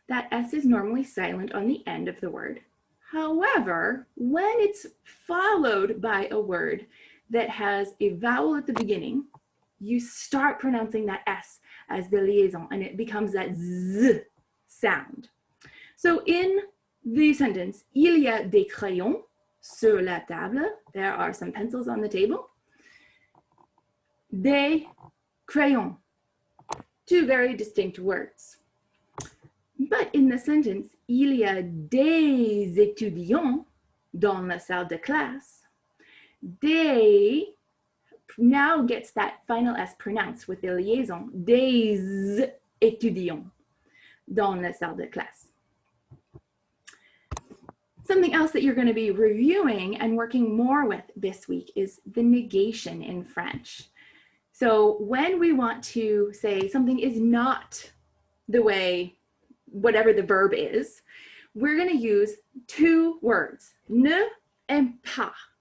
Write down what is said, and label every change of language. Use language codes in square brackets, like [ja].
[en] That S is normally silent on the end of the word. However, when it's followed by a word that has a vowel at the beginning, you start pronouncing that S as the liaison, and it becomes that Z sound. So in the sentence, [fr] il y a des crayons sur la table, [en] there are some pencils on the table. Des crayons, two very distinct words. But in the sentence, [fr] il y a des étudiants dans la salle de classe, [en] des now gets that final S pronounced with the liaison, [fr] des étudiants dans la salle de classe. [en] Something else that you're going to be reviewing and working more with this week is the negation in French. So when we want to say something is not the way, whatever the verb is, we're going to use two words, ne and pas.